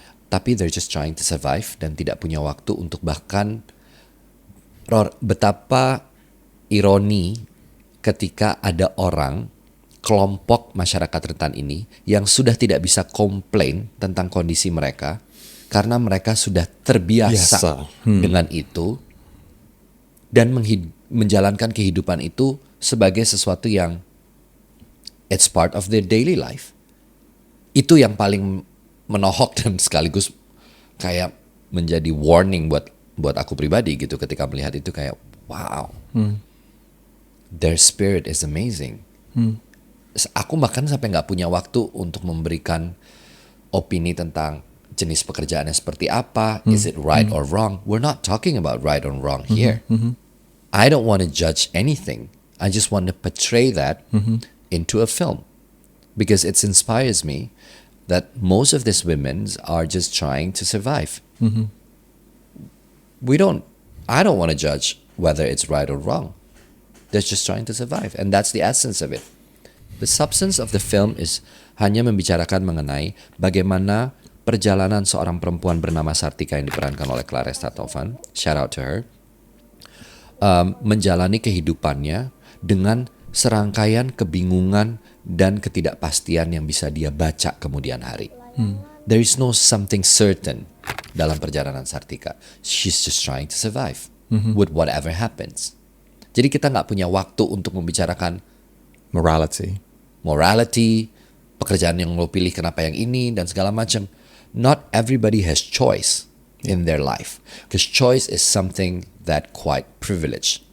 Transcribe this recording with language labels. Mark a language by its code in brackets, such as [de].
[id] Tapi [en] they're just trying to survive [id] dan tidak punya waktu untuk bahkan betapa ironi ketika ada orang, kelompok masyarakat rentan ini yang sudah tidak bisa komplain tentang kondisi mereka karena mereka sudah terbiasa dengan itu dan menjalankan kehidupan itu sebagai sesuatu yang [en] it's part of their daily life. [id] Itu yang paling menohok dan sekaligus kayak menjadi warning buat aku pribadi gitu ketika melihat itu, kayak wow. [en] Their spirit is amazing. [id] Aku bahkan sampai nggak punya waktu untuk memberikan opini tentang jenis pekerjaannya seperti apa. [en] Is it right or wrong? We're not talking about right or wrong here. I don't want to judge anything. I just want to portray that into a film. Because it inspires me that most of these women are just trying to survive. I don't want to judge whether it's right or wrong. They're just trying to survive. And that's the essence of it. The substance of the film is [id] hanya membicarakan mengenai bagaimana perjalanan seorang perempuan bernama Sartika yang diperankan oleh Claresta Taufan, [en] shout out to her, [id] menjalani kehidupannya dengan serangkaian kebingungan dan ketidakpastian yang bisa dia baca kemudian hari. [en] There is no something certain [id] dalam perjalanan Sartika. [en] She's just trying to survive with whatever happens. [id] Jadi kita nggak punya waktu untuk membicarakan morality, pekerjaan yang lo pilih kenapa yang ini dan segala macam. [en] Not everybody has choice. in their life. Because choice is something that quite privileged.